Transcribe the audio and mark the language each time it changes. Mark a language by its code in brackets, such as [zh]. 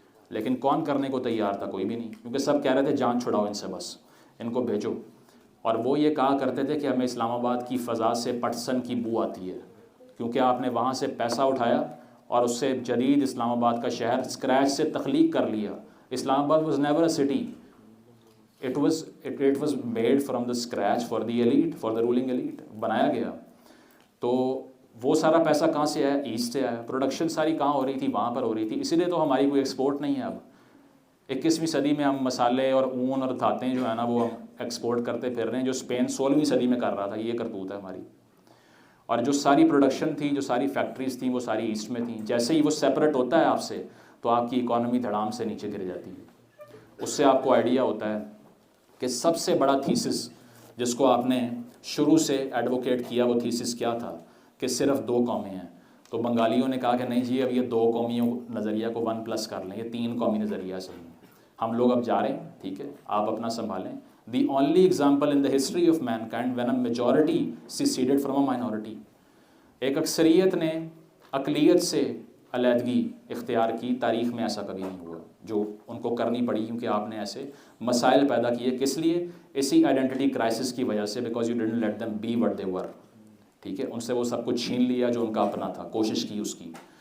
[ur] لیکن کون کرنے کو تیار تھا؟ کوئی بھی نہیں، کیونکہ سب کہہ رہے تھے جان چھڑاؤ ان سے، بس ان کو بھیجو. اور وہ یہ کہا کرتے تھے کہ ہمیں اسلام آباد کی فضا سے پٹسن کی بو آتی ہے، کیونکہ آپ نے وہاں سے پیسہ اٹھایا اور اس سے جدید اسلام آباد کا شہر اسکریچ سے تخلیق کر لیا. [en] Islamabad was never a city, it was made from the scratch for the elite, for the ruling elite، [ur] بنایا گیا. تو وہ سارا پیسہ کہاں سے آیا؟ ایسٹ سے آیا. پروڈکشن ساری کہاں ہو رہی تھی؟ وہاں پر ہو رہی تھی. اسی لیے تو ہماری کوئی ایکسپورٹ نہیں ہے. اب 21ویں صدی میں ہم مسالے اور اون اور دھاتیں جو ہے نا وہ ہم ایکسپورٹ کرتے پھر رہے ہیں، جو اسپین 16ویں صدی میں کر رہا تھا. یہ کرتوت ہے ہماری. اور جو ساری پروڈکشن تھی، جو ساری فیکٹریز تھیں، وہ ساری ایسٹ میں تھیں. جیسے ہی وہ سیپریٹ ہوتا ہے آپ سے، تو آپ کی اکانومی دھڑام سے نیچے گر جاتی ہے. اس سے آپ کو آئیڈیا ہوتا ہے کہ سب سے بڑا تھیسس جس کو آپ نے شروع سے ایڈوکیٹ کیا، وہ تھیسس کیا تھا کہ صرف 2 قومیں ہیں. تو بنگالیوں نے کہا کہ نہیں جی، اب یہ 2 قومیوں نظریہ کو 1+ کر لیں، یہ 3 قومی نظریہ صحیح ہے. ہم لوگ اب جا رہے ہیں، ٹھیک ہے، آپ اپنا سنبھالیں. [en] The only example in the history of mankind when a majority seceded from a minority. [ur] ایک اکثریت نے اقلیت سے علیحدگی اختیار کی، تاریخ میں ایسا کبھی نہیں ہوا، جو ان کو کرنی پڑی کیونکہ آپ نے ایسے مسائل پیدا کیے. کس لیے؟ اسی آئیڈینٹی کرائسس کی وجہ سے، [en] Because you didn't let them be what they were. [ur] ٹھیک ہے، ان سے وہ سب کچھ چھین لیا جو ان کا اپنا تھا، کوشش کی اس کی.